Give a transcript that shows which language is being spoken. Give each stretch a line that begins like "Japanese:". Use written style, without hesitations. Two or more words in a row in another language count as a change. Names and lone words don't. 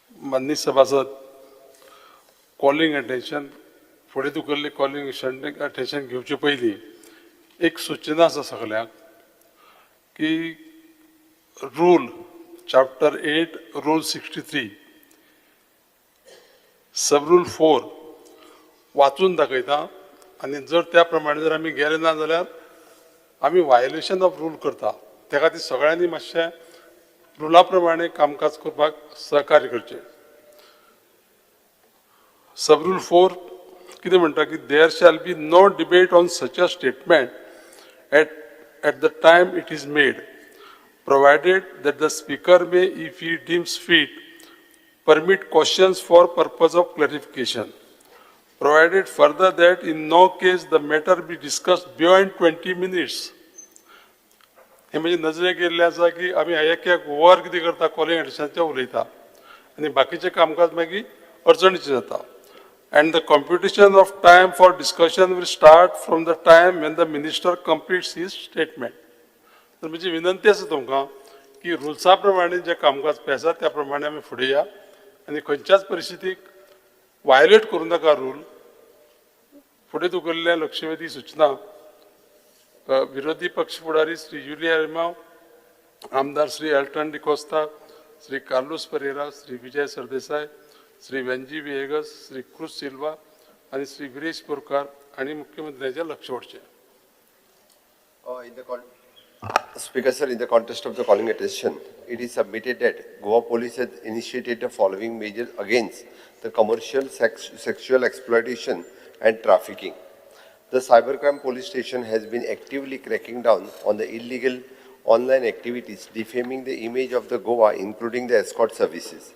Konkani: माननीय सभासद,
English: calling attention
Konkani: फुडें तुकल्ले
English: calling attention
Konkani: घेवचे पयलीं एक सूचना आसा सगळ्यांक की
English: rule chapter 8 rule 63 sub rule 4
Konkani: वाचून दाखयता आनी जर त्या प्रमाणे जर आमी गेले ना जाल्यार आमी
English: violation of rule
Konkani: करता. त्या खातीर सगळ्यांनी मातशें रुला प्रमाणे कामकाज करपाक सहकार्य करचें.
English: sub rule 4
Konkani: कितें म्हणटा की
English: there shall be no debate on such a statement at the time it is made, provided that the speaker may, if he deems fit, permit questions for purpose of clarification. Provided further that in no case the matter be discussed beyond 20 minutes.
Konkani: हे म्हणजे नजरेक येयल्लें आसा की आमी एक वर कितें करता कॉलिंग एडिशनाचें उलयता आनी बाकीचें कामकाज मागीर अडचणीचें जाता.
English: And the computation of time for discussion will start from the time when the minister completes his statement.
Konkani: तर म्हजी विनंती आसा तुमकां की रुल्सा प्रमाणे जे कामकाज पळय आसा त्या प्रमाणे आमी फुडें या आनी खंयच्याच परिस्थितीक वायोलेट करूं नाका रूल. फुडें तुगेल्ल्या लक्षवेधी सूचना विरोधी पक्ष फुडारी श्री जुलिया रेमाव, आमदार श्री एल्टन डिकोस्ता, श्री कार्लोस परेरा, श्री विजय सरदेसाय, श्री वेंजी विएगस, श्री क्रुज सिल्वा आणि श्री वीरेश बोरकार आणि मुख्यमंत्र्यांचे लक्ष वडचे.
English: Speaker sir, in the context of the calling attention, it is submitted that Goa Police has initiated the following measures against the commercial sexual exploitation and trafficking. The Cybercrime Police Station has been actively cracking down on the illegal online activities defaming the image of the Goa, including the escort services.